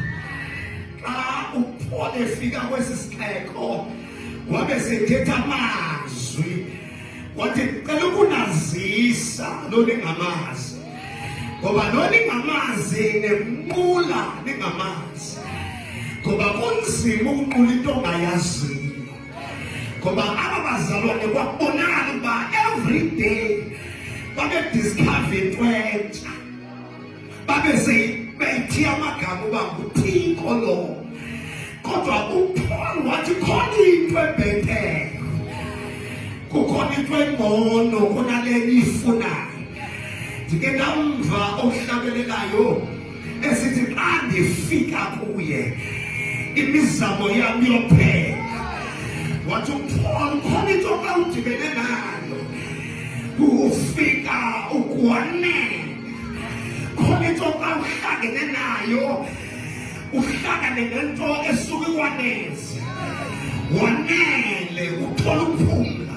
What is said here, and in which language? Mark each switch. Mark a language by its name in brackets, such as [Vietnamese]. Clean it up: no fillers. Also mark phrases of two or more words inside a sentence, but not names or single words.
[Xhosa] Xa uPaul efika kwesi sixeko wabe sethetha amazwi wathi ngicela ukunazisa lo ningamazi. Ngoba lo ningamazi nemnqula ningamazi. [Zulu] Ngoba kunzima ukunqula into ongayaziyo. [Xhosa] Ngoba aba bazalwane kwabonakala uba [English] every day [Xhosa] babe discover into entsha. Babe seyithi amagama uba nguThixo lo. [Zulu] Kodwa uPaul wathi khona into ebhetele. Kukhona into engcono kunale ifunayo. [Xhosa] Ndike ndamva ohlabelelayo esithi xa ndifika kuye imizamo yami yophela. Wathi uPaul khona into awudibene nayo ufika ukwanele. [Zulu] Khona into awuhlangene nayo uhlangane nento esuka ikwaneze wanele uthola ukuphumla.